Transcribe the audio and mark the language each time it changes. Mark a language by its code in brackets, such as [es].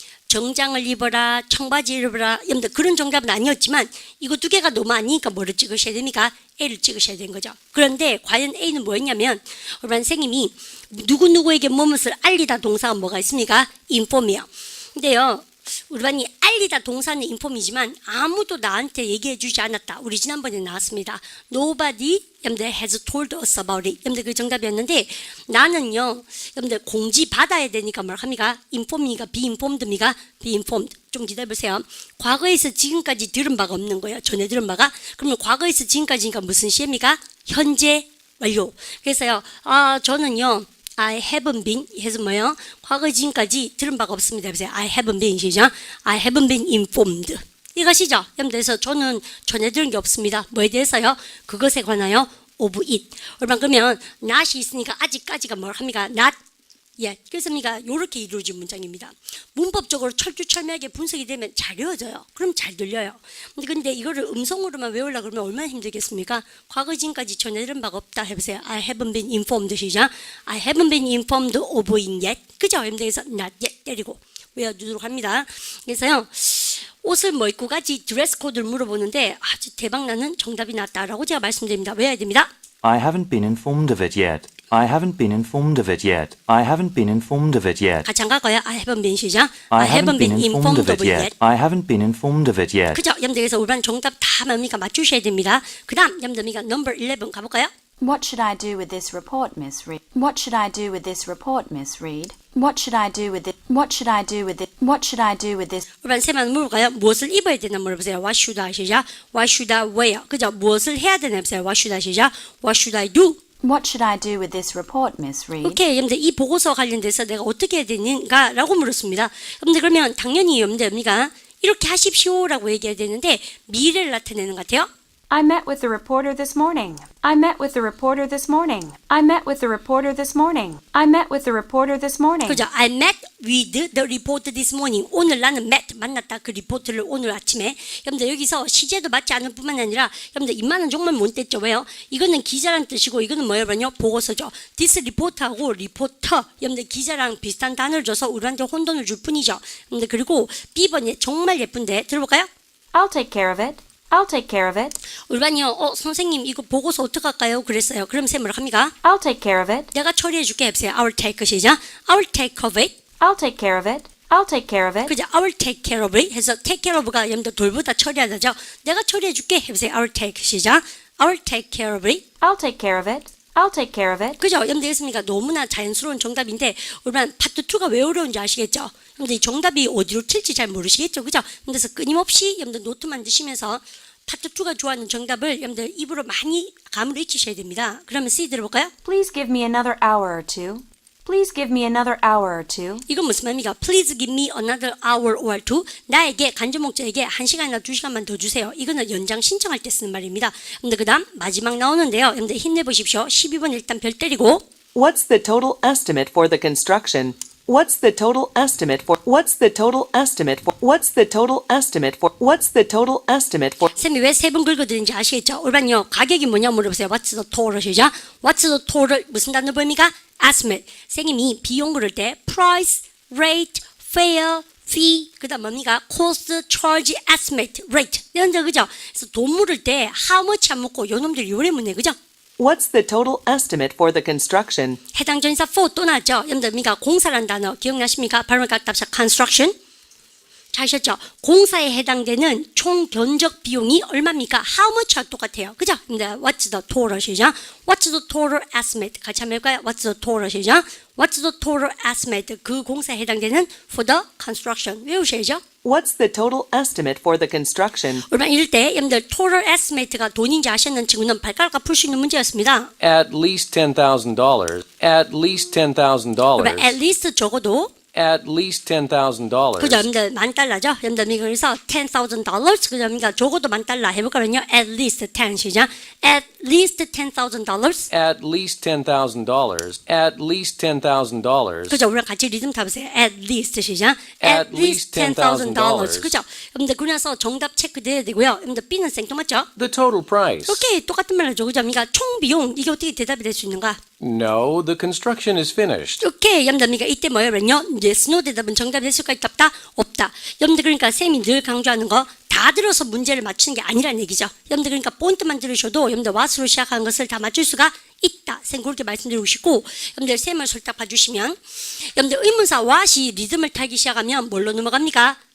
[ko] 정장을 입어라, 청바지를 입어라, 여러분들 그런 정답은 아니었지만 이거 두 개가 너무 아니니까 뭐를 찍으셔야 됩니까? A를 찍으셔야 되는 거죠. 그런데 과연 A는 뭐였냐면 우리 선생님이 누구누구에게 무엇을 알리다 동사가 뭐가 있습니까? inform이요. 근데요. 우리 반이 알리다 동사는 인폼이지만 아무도 나한테 얘기해 주지 않았다. 우리 지난번에 나왔습니다. [en] Nobody [ko] 여러분들 [en] has told us about it. [ko] 여러분들 그 정답이었는데 나는요. 여러분들 공지 받아야 되니까 뭘 합니까? inform이니까 [en] be informed [ko] 입니까? [en] be informed. [ko] 좀 기다려보세요. 과거에서 지금까지 들은 바가 없는 거예요. 전에 들은 바가. 그러면 과거에서 지금까지니까 무슨 시입니까? 현재 완료. 그래서요. 저는요. [en] I haven't been [ko] 해서 뭐요? 과거 지금까지 들은 바가 없습니다. 보세요. [en] I haven't been [ko] 시죠? [en] I haven't been informed. 이것이죠. [ko] 여러분들에서 저는 전해 들은 게 없습니다. 뭐에 대해서요? 그것에 관하여 [en] of it. [ko] 그러면 not이 있으니까 아직까지가 뭘 합니까? [en] not yet. [ko] 그래서 이렇게 이루어진 문장입니다. 문법적으로 철두철미하게 분석이 되면 잘 외워져요. 그럼 잘 들려요. 근데 이거를 음성으로만 외우려고 그러면 얼마나 힘들겠습니까? 과거 지금까지 전해 들은 바가 없다 해보세요. [en] I haven't been informed [ko] 시작. [en] I haven't been informed of it yet. [ko] 그죠? 그래서 not yet 때리고 외워두도록 합니다. 그래서요. 옷을 뭐 입고 가지 드레스 코드를 물어보는데 아주 대박나는 정답이 났다라고 제가 말씀드립니다. 외워야 됩니다. [en] I haven't been informed of it yet. I haven't been informed of it yet. I haven't been informed of it yet. [ko] 같이 안 갈까요? [en] I haven't been [ko] 시작. [en] I haven't been informed of it yet. I haven't been informed of it yet. [ko] 그죠? 여러분들 그래서 우리 반 정답 다 뭡니까? 맞추셔야 됩니다. 그 다음 여러분들 number 11 가볼까요? [en] What should I do with this report, Miss Reed? What should I do with this report, Miss Reed? What should I do with it? What should I do with it? What should I do with this? [ko] 우리 반 세만 물어볼까요? 무엇을 입어야 되나 물어보세요. [en] What should I [ko] 시작. [en] What should I wear? [ko] 그죠? 무엇을 해야 되나 보세요. [en] What should I [ko] 시작. [en] What should I do? What should I do with this report, Miss Reed? [ko] 오케이, 여러분들 이 보고서 관련돼서 내가 어떻게 해야 되는가라고 물었습니다. 여러분들 그러면 당연히 여러분들 이렇게 하십시오라고 얘기해야 되는데 미래를 나타내는 것 같아요. [en] I met with the reporter this morning. I met with the reporter this morning. I met with the reporter this morning. I met with the reporter this morning. [ko] 그죠? [en] I met with the reporter this morning. [ko] 오늘 나는 met 만났다 그 리포트를 오늘 아침에. 여러분들 여기서 시제도 맞지 않을 뿐만 아니라 여러분들 입만은 정말 못 뗐죠. 왜요? 이거는 기자란 뜻이고 이거는 뭐예요? 보고서죠. This reporter하고 reporter 여러분들 기자랑 비슷한 단어를 줘서 우리한테 혼돈을 줄 뿐이죠. 여러분들 그리고 B번이 정말 예쁜데 들어볼까요? [en] I'll take care of it. I'll take care of it. [ko] 우리 반이요. 선생님 이거 보고서 어떡할까요? 그랬어요. 그럼 쌤 뭐라 합니까? [en] I'll take care of it. [ko] 내가 처리해 줄게 해보세요. [en] I'll take [ko] 시작. [en] I'll take of it. I'll take care of it. I'll take care of it. [ko] 그죠? [en] I'll take care of it [ko] 해서 [en] take care of가 [ko] 여러분들 돌보다 처리하다죠. 내가 처리해 줄게 해보세요. [en] I'll take [ko] 시작. [en] I'll take care of it. I'll take care of it. I'll take care of it. [ko] 그죠? 여러분들 했습니까? 너무나 자연스러운 정답인데 우리만 파트 2가 왜 어려운지 아시겠죠? 여러분들 이 정답이 어디로 튈지 잘 모르시겠죠? 그죠? 그래서 끊임없이 여러분들 노트 만드시면서 파트 2가 좋아하는 정답을 여러분들 입으로 많이 감으로 익히셔야 됩니다. 그러면 C 들어볼까요? [en] Please give me another hour or two. Please give me another hour or two. [ko] 이건 무슨 말입니까? [en] Please give me another hour or two. [ko] 나에게 간접목적에게 1시간이나 2시간만 더 주세요. 이거는 연장 신청할 때 쓰는 말입니다. 근데 그 다음 마지막 나오는데요. 여러분들 힘내보십시오. 12번 일단 별 때리고 [en] What's the total estimate for the construction? What's the total estimate for? What's the total estimate for? What's the total estimate for? What's the total estimate for? [ko] 쌤이 왜 세 번 긁어드는지 아시겠죠? 올반요 가격이 뭐냐 물어보세요. [en] What's the total [ko] 시죠? What's the total 무슨 단어 보입니까? Estimate. 선생님이 비용 그럴 때 price, rate, fare, fee 그다음 뭡니까? [en] cost, charge, estimate, rate [ko] 이런 데 그죠? 그래서 돈 물을 때 how much 안 묻고 요 놈들이 요래 묻네 그죠? [en] What's the total estimate for the construction? [ko] 해당 전사 for 또 나왔죠? 여러분들 공사란 단어 기억나십니까? 발음을 갖답사 construction 잘 하셨죠? 공사에 해당되는 총 견적 비용이 얼마입니까? [en] How much [ko] 와 똑같아요. 그죠? 근데 [en] what's the total [ko] 시죠? [en] What's the total estimate? [ko] 같이 한번 해볼까요? [en] What's the total [ko] 시죠? [en] What's the total estimate? [ko] 그 공사에 해당되는 [en] for the construction. [ko] 외우셔야죠? [en] What's the total estimate for the construction? [ko] 그러면 이럴 때 여러분들 total estimate가 돈인지 아시는 친구는 발가락과 풀 수 있는 문제였습니다. [en] At least $10,000. At least $10,000. [ko] 그러면 [en] at least [ko] 적어도 [en] At least $10,000. [ko] 그죠? 여러분들 $10,000죠? 여러분들 그래서 $10,000 그죠? 그러니까 적어도 $10,000 해볼까요? [en] At least 10 [ko] 시작. [en] At least $10,000 At least $10,000. At least $10,000. [ko] 그죠? 우리랑 같이 리듬 타보세요. [en] At least [ko] 시작. [en] At least $10,000. [ko] 그죠? 여러분들 그래서 정답 체크돼야 되고요. 여러분들 B는 생뚱맞죠? [en] The total price. [ko] 오케이 똑같은 말이죠. 그죠? 그러니까 총 비용 이게 어떻게 대답이 될 수 있는가? [en] No, the construction is finished. [ko] 오케이 여러분들 이때 뭐예요? yes, no 대답은 정답이 됐을까 있다 없다. 여러분들 그러니까 쌤이 늘 강조하는 거 다 들어서 문제를 맞추는 게 아니라는 얘기죠. 여러분들 그러니까 포인트만 들으셔도 여러분들 what으로 시작하는 것을 다 맞출 수가 있다. 쌤 그렇게 말씀드리고 싶고 여러분들 쌤을 솔딱 봐주시면 여러분들 의문사 what이 리듬을 타기 시작하면 뭘로 넘어갑니까?